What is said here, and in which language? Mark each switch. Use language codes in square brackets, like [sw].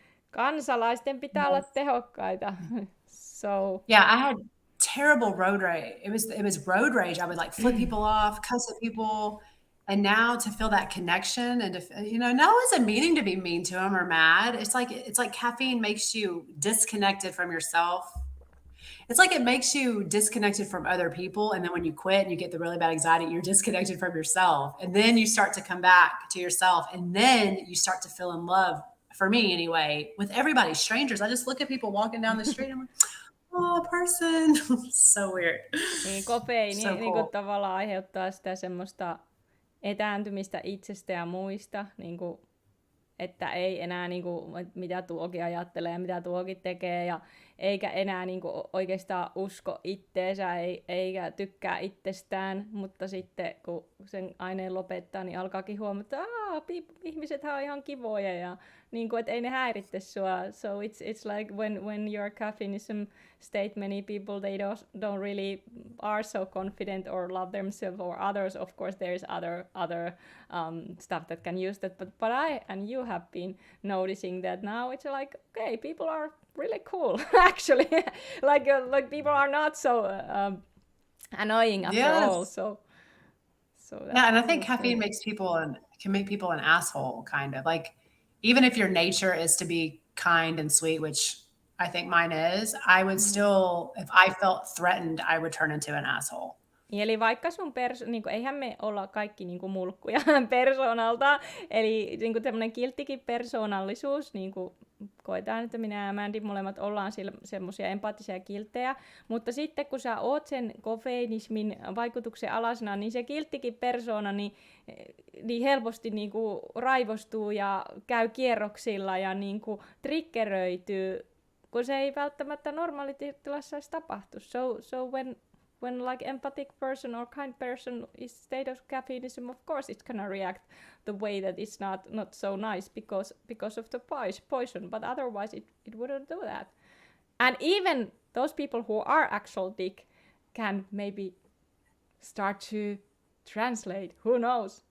[fi] Kansalaisten pitää olla tehokkaita. So [en] yeah, I had terrible road rage. It was road rage. I would like flip people off, cuss at people, and now to feel that connection and to, you know, no one's meaning to be mean to them or mad. It's like caffeine makes you disconnected from yourself. It's like it makes you disconnected from other people. And then when you quit and you get the really bad anxiety, you're disconnected from yourself. And then you start to come back to yourself. And then you start to feel in love, for me anyway, with everybody, strangers. I just look at people walking down the street and I'm like, oh, person. So weird. [fi] Niin, kofeiini [en] so cool. [fi] Tavallaan aiheuttaa sitä semmoista etääntymistä itsestä ja muista, että ei enää mitä tuokin ajattelee, mitä tuokin tekee ja eikä enää oikeastaan usko itteensä eikä tykkää itsestään, mutta sitten kun sen aineen lopettaa, niin alkaakin huomata, että ihmisethän on ihan kivoja ja että ei ne häiritse sua. [en] So it's like when you're caffeineism state, many people they don't really are so confident or love themselves or others. Of course, there's other stuff that can use that, but I and you have been noticing that now. It's like, okay, people are really cool actually. like people are not so annoying after all. So yeah, and I think caffeine can make people an asshole, kind of. Like, even if your nature is to be kind and sweet, which I think mine is, I would still, if I felt threatened, I would turn into an asshole. [fi] Eli vaikka sun eihän me olla kaikki mulkkuja persoonalta, eli tämmöinen kilttikin persoonallisuus, koetaan, että minä ja Mandy molemmat ollaan semmoisia empaattisia kilttejä, mutta sitten kun sä oot sen kofeiinismin vaikutuksen alasena, niin se kilttikin persoona niin helposti niinku raivostuu ja käy kierroksilla ja niinku triggeröityy, kun se ei välttämättä normaalitilassa edes tapahtu. [en] So when like empathic person or kind person is state of caffeineism, of course it's gonna react the way that it's not so nice because of the poison, but otherwise it wouldn't do that. And even those people who are actual dick can maybe start to translate. Who knows?